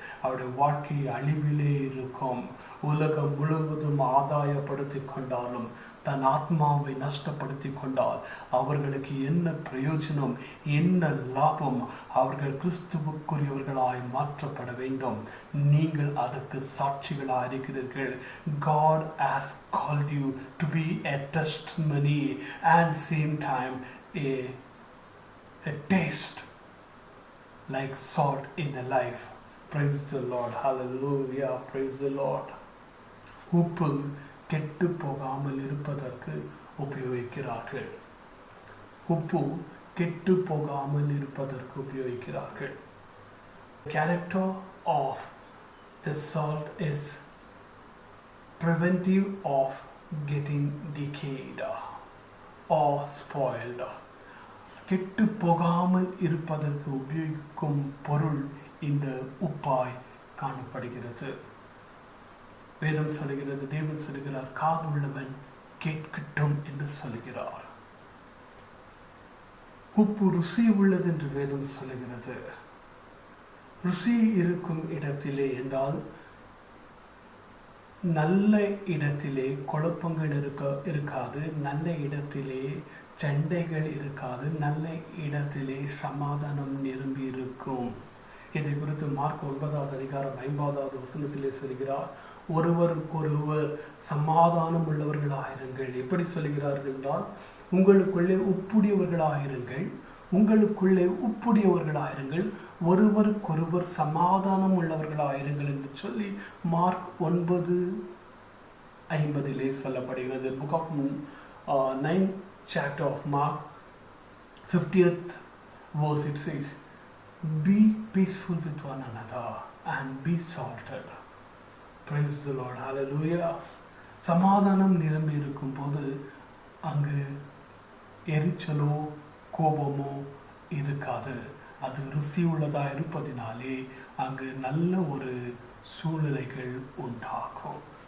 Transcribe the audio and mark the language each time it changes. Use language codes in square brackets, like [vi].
[ta] அவருடைய வாழ்க்கை அழிவிலே இருக்கும். உலகம் முழுவதும் ஆதாயப்படுத்தி கொண்டாலும் தன் ஆத்மாவை நஷ்டப்படுத்தி கொண்டால் அவர்களுக்கு என்ன பிரயோஜனம், என்ன லாபம்? அவர்கள் கிறிஸ்துவுக்குரியவர்களாய் மாற்றப்பட வேண்டும். நீங்கள் அதற்கு சாட்சிகளாக இருக்கிறீர்கள். [en] God has called you to be a testimony and same time a taste like salt in the life. Praise the Lord. Hallelujah. Praise the Lord. [ta] உப்பு கெட்டு போகாமல் இருப்பதற்கு உபயோகிக்கிறார்கள். உப்பு கெட்டு போகாமல் இருப்பதற்கு உபயோகிக்கிறார்கள். [en] Character of the salt is preventive of getting decayed or spoiled. [ta] கெட்டு போகாமல் இருப்பதற்கு உபயோகிக்கும் பொருள் இந்த உப்பாய் காணப்படுகிறது. வேதம் சொல்லுகிறது, தேவன் சொல்லுகிறார், காது உள்ளவன் கேட்கட்டும் என்று சொல்லுகிறார். உப்பு ருசி உள்ளது என்று வேதம் சொல்லுகிறது. ருசி இருக்கும் இடத்திலே என்றால் நல்ல இடத்திலே குழப்பங்கள் இருக்காது, நல்ல இடத்திலே சண்டைகள் இருக்காது, நல்ல இடத்திலே சமாதானம் நிரம்பி இருக்கும். இதை குறித்து மார்க் 9:5 சொல்கிறார், ஒருவருக்கொருவர் சமாதானம் உள்ளவர்களாயிருங்கள். எப்படி சொல்கிறார்கள் என்றால், உங்களுக்குள்ளே உப்புடையவர்களாயிருங்கள், உங்களுக்குள்ளே உப்புடையவர்களாயிருங்கள், ஒருவருக்கொருவர் சமாதானம் உள்ளவர்களாயிருங்கள் என்று சொல்லி மார்க் 9:50 சொல்லப்படுகிறது. [en] Book of 9th chapter of Mark 50th verse it says, be peaceful with one another and be salted. Praise the Lord. Hallelujah. [ta] சமாதானம் நிரம்பி இருக்கும் போது அங்கு எரிச்சலோ கோபமோ இருக்காது. அது ருசி உள்ளதா இருப்பதினாலே அங்கு நல்ல ஒரு சூழ்நிலைகள் உண்டாகும்.